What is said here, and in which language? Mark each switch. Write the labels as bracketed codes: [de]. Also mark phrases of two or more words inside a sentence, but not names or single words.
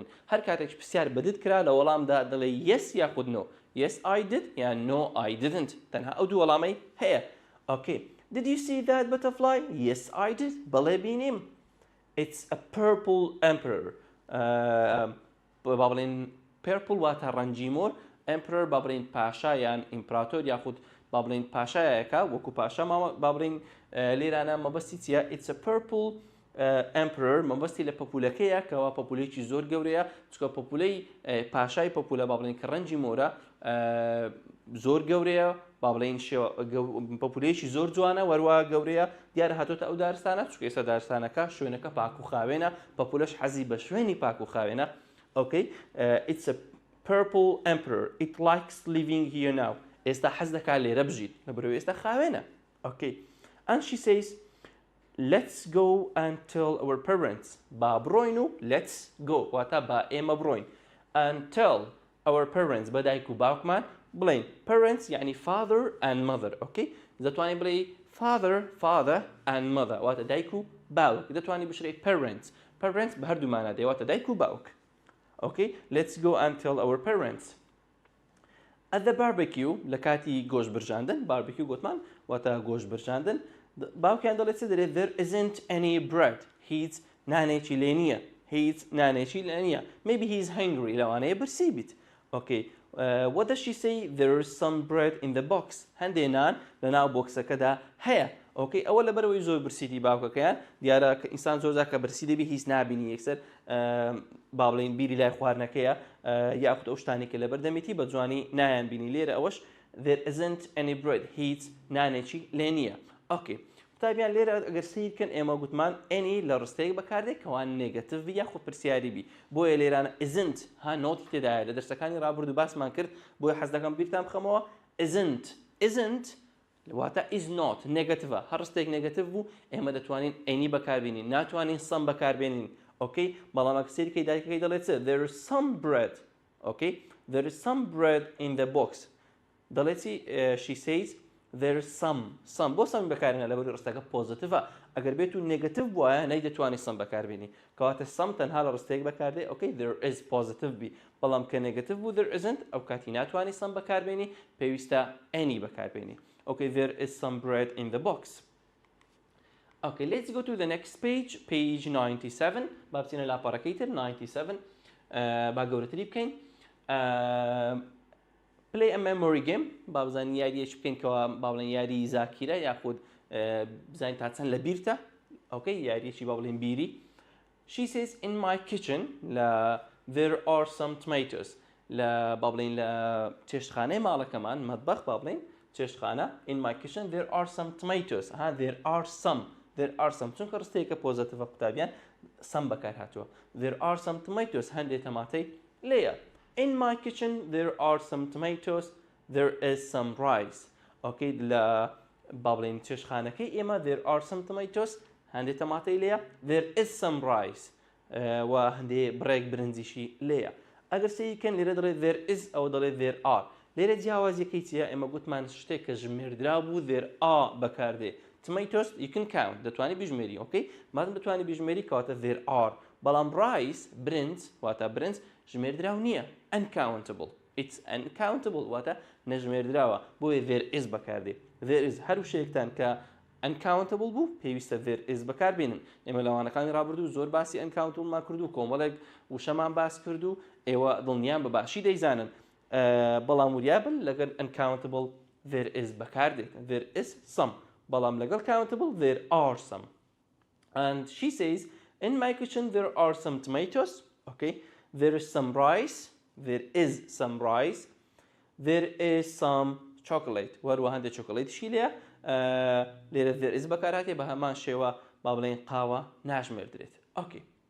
[ckb] هەر کاتێک پرسیار بە did کرا لە وەڵامدا دەڵێ yes یاخود no. [en] Yes I did یان no I didn't. [ckb] تەنها ئەو دوو وەڵامەی هەیە. [en] Okay. Did you see that butterfly? Yes I did. [ckb] بەڵێ بینیم. [en] It's a purple emperor. [ckb] با بڵێن purple واتە ڕەنگی مۆر. Emperor با بڵێن پاشا یان ئیمپراتۆر یاخود با بڵێن پاشایەکە وەکو پاشا با بڵێن لێرانە مەبەستی چیە؟ [en] It's a purple emperor [ckb] مەبەستی لە پەپولەکەیە کەوا پەپولەیەکی زۆر گەورەیە چکە پەپولەی پاشای پەپولە با بڵێن کە ڕەنگی مۆرە زۆر گەورەیە با بڵێن پەپولەیەکی زۆر جوانە وەروە گەورەیە دیارە هاتۆتە ئەو دارستانە چکە ئێستا دارستانەکە شوێنەکە پاک و خاوێنە پەپولەش حەزی بە شوێنی پاک و خاوێنە. [en] Okay. It's a purple emperor. It likes living here now. [ckb] ئێستا حەز دەکات لێرە بژیت لەبەرەوەی ئێستا خاوێنە. [en] Okay. And she says, let's go and tell our parents. [ckb] با بڕۆین و [en] let's go [ckb] واتە با ئێمە بڕۆین. [en] And tell our parents [ckb] بە دایک و باوکمان بڵێن. [en] Parents یعنی father and mother. [ckb] Okay. دەتوانین بڵێ [en] father and mother [ckb] واتە دایک و باوک. دەتوانین بشرێ parents. Parents بە هەردوومانە دەیواتە دایک و باوک. [en] Okay. Let's go and tell our parents. At the barbecue [ckb] لە کاتی گۆشت برژاندن barbecue گوتمان واتە گۆشت برژاندن باوکیان دەڵێت چ دەرێت [en] there isn't any bread. [ckb] هیچ نانێکی لێ نییە. [en] Maybe he's hungry [ckb] لەوانەیە برسی بیت. [en] Okay. What does she say? There's some bread in the box. [ckb] هەندێک نان لەناو بۆکسەکەدا هەیە. ئۆکەی ئەوە لەبەرەوەی زۆر برسیتی باوکەکەیان دیارە کە ئینسان زۆرجار کە برسی دەبی هیچ نابینی یەکسەر با بڵێن بیری لای خواردنەکەیە یاخود ئەو شتانێکە لەبەر دەمێتی بە جوانی نایان بینی لێرە ئەوەش [en] there isn't any bread [ckb] هیچ نانێکی لێ نییە ئۆکەی قوتابیان لێرە ئەگەر سیرکن ئێمە گوتمان ئەنی لە ڕستەیەک بەکاردێک کەوان نێگەتیڤ یاخود پرسیاری بی بۆیە لێرانە isn't ها نۆتی تێدایە لە دەرسەکانی ڕابردوو باسمان کرد بۆیە حەز دەکەم بیرتان بخەمەوە isn't واتە [en] is not [ckb] نێگەتیڤە هەر ڕستێک نێگەتیڤ بوو ئێمە دەتوانین ئەنی بەکاربێنین ناتوانین سم بەکاربێنین ئۆکەی بەڵام ئەگەر سیرکەی دایکەکەی دەڵێت چ [en] there is some bread okay there is some bread in the box [ckb] دەڵێتی [en] she says there is some [ckb] بۆ سەمی بەکارێنە لەبەری ڕستەکە پۆزیتیڤە ئەگەر بێت و نێگەتیڤ بووایە نەیدەتوانی سم بەکاربێنی کەواتە سم تەنها لە ڕستەیەک بەکاردێ ئۆکەی [en] there is positive [ckb] بی بەڵام کە نێگەتیڤ بوو [en] there isn't [ckb] ئەو کاتی ناتوانی سم بەکاربێنی پێویستە ئەنی بەکاربێنی [en] okay there is some bread in the box okay let's go to the next page 97 [ckb] با بچینە لاپەڕەکەی تر 97 با گەورەتری بکەین [en] play a memory game [ckb] با بزانین یاریەش بکەین کەوا با بڵێن یاری زاکیرە یاخود بزانین تا چەند لە بیرتە okay یاریەکی با بڵێن بیری [en] she says in my kitchen there are some tomatoes [ckb] لە با بڵێن لە چێشتخانەی ماڵەکەمان مەتبەخ با بڵێن چێشتخانە [en] in my kitchen there are some tomatoes there are some [ckb] چونکە ڕستەیەکە پۆزیتیڤە قوتابیان سم بەکار هاتووە [en] there are some tomatoes [ckb] هەندێک تەماتەی لێیە [en] in my kitchen there are some tomatoes there is some rice okay [ckb] لە با بڵێن چێشتخانەکەی ئێمە [en] there are some tomatoes [ckb] هەندێک تەماتەی لێیە [en] there is some rice [ckb] و هەندێک بڕێک برنجیشی لێیە ئەگەر سەیکەن لێرە دەڵێت [en] there is [ckb] ئەو دەڵێت [en] there are [ckb] لێرە جیاوازیەکەی چیە ئێمە گوتمان شتێک کە ژمێردرا بوو [en] there are [ckb] بەکاردێ [en] tomatoes you can count [ckb] دەتوانی بژمێری ئۆکەی مادەم دەتوانی بژمێری کەواتە [en] there are [ckb] بەڵام rice برنج واتە برنج ژمێردراو نییە [en] uncountable it's uncountable [ckb] واتە نەژمێردراوە بۆیە [en] there is [ckb] بەکاردێ [en] there is [ckb] هەر شتێکتان کە uncountable بوو پێویستە [en] there is [ckb] بەکاربێنن ئێمە لەوانەکانی ڕابردوو زۆر باسی uncountable کردو کۆمەڵێک وشەمان باس کردو ئێوە دڵنیان بە باشی دەیزانن بەڵام وریابن لەگەر [en] uncountable there is [ckb] بەکاردێت [en] there is some [ckb] بەڵام لەگەڵ countable [en] there are some and she says in my kitchen there are some tomatoes okay there is some rice there is some rice there is some chocolate [ckb] وەروە هەندێک چۆکۆڵێتیشی لێیە لێرە [en] there is [ckb] بەکارهاتێ بە هەمان شێوە با بڵێن قاوە ناژمێردرێت okay